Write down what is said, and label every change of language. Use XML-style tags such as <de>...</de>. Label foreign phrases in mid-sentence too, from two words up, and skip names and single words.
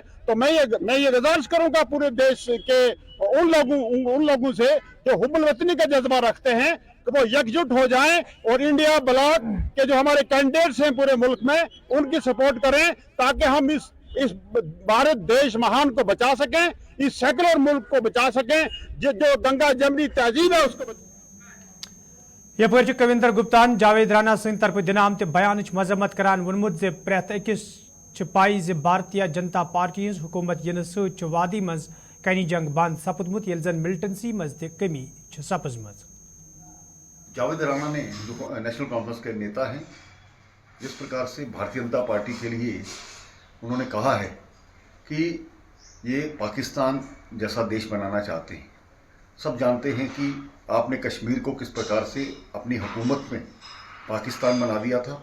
<hi>तो मैं ये गुजारिश करूंगा पूरे देश के उन लोगों से जो हुब्बुल वतनी का जज्बा रखते हैं कि वो एकजुट हो जाएं और इंडिया ब्लॉक के जो हमारे कैंडिडेट्स हैं पूरे मुल्क में उनकी सपोर्ट करें, ताकि हम इस भारत देश महान को बचा सकें, इस सेकुलर मुल्क को बचा सकें, जो गंगा जमनी तहजीब है उसको।</hi> <ks>यपर कविंदर गुप्तान जावेद राना सद तरफ दिन आमत बयान मजम्मत करान वोनमुत जे प्रेत अकिस पाई जे भारतीय जनता पार्टी हज हुकूमत इन वादी मज कनी जंग बंद सपदमुत येल जन मिलिटेंसी मज ते कमी सपजमज।</ks> <hi>जावेद राना ने नेशनल कॉन्फ्रेंस के नेता हैं। जिस प्रकार से भारतीय जनता पार्टी के लिए उन्होंने कहा है कि ये पाकिस्तान जैसा देश बनाना चाहते हैं। सब जानते हैं कि आपने कश्मीर को किस प्रकार से अपनी हुकूमत में पाकिस्तान बना दिया था।</hi>